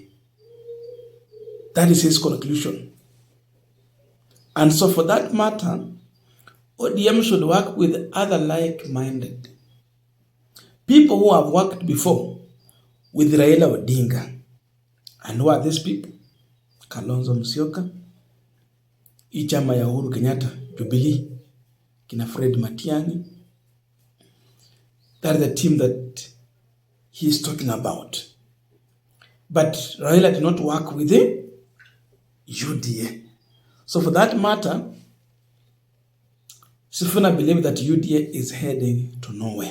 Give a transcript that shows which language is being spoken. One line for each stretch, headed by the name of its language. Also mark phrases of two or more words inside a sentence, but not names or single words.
English: That is his conclusion. And so for that matter, ODM should work with other like-minded people who have worked before with Raila Odinga. And who are these people? Kalonzo Musyoka,
Swahili: Ichama ya
English: Uhuru Kenyatta, Jubilee, Kina Fred Matiang'i. That is the team that he is talking about. But Raila did not work with the UDA. So for that matter, Sifuna believes that UDA is heading to nowhere.